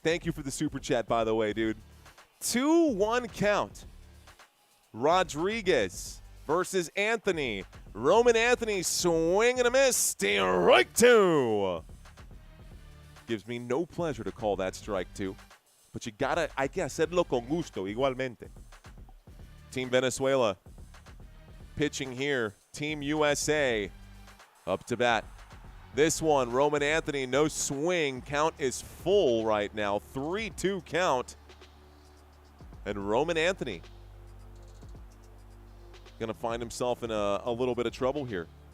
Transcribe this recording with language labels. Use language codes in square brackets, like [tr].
[en] Thank you for the super chat, by the way, dude. 2-1 count. Rodriguez versus Anthony. Roman Anthony swing and a miss. Strike 2. Gives me no pleasure to call that strike 2. But you gotta, [es] hay que hacerlo con gusto, igualmente. [en] Team Venezuela pitching here. Team USA up to bat. This one, Roman Anthony, no swing. Count is full right now. 3-2 count. And Roman Anthony going to find himself in a little bit of trouble here.